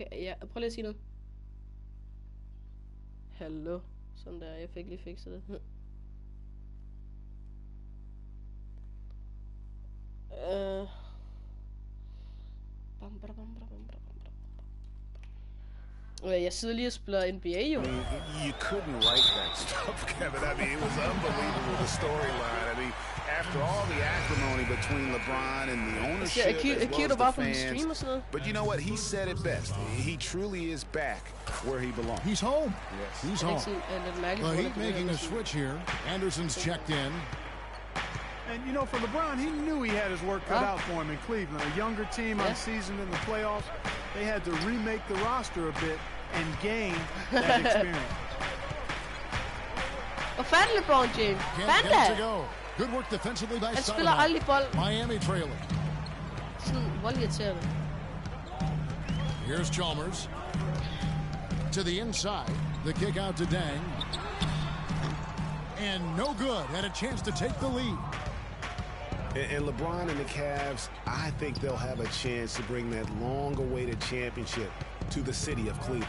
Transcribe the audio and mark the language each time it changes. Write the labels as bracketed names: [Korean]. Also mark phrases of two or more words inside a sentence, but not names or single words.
[Danish] Prøv lige at sige noget. Hallo? Sådan der, jeg fik lige fikset det. Jeg sidder lige og spiller NBA, jo. [English] I mean, you couldn't write that stuff, Kevin. I mean, it was unbelievable, the storyline. I mean, after all the acrimony between LeBron and the ownership, as well as the fans. But you know what? He said it best. He truly is back where he belongs. He's home. Yes. He's home. The Heat making a switch here. Anderson's checked in. And, you know, for LeBron, he knew he had his work cut out for him in Cleveland. A younger team, unseasoned in the playoffs. They had to remake the roster a bit and gain that experience. [Danish] Hvor fanden LeBron James? Fanden! [English] Good work defensively by [Danish] Han spiller aldrig bold. [English] Miami trailing. [Danish] Sådan voldirriterende. [English] Here's Chalmers. To the inside. The kick out to Dang. And no good. Had a chance to take the lead. And LeBron and the Cavs, I think they'll have a chance to bring that long-awaited championship to the city of Cleveland.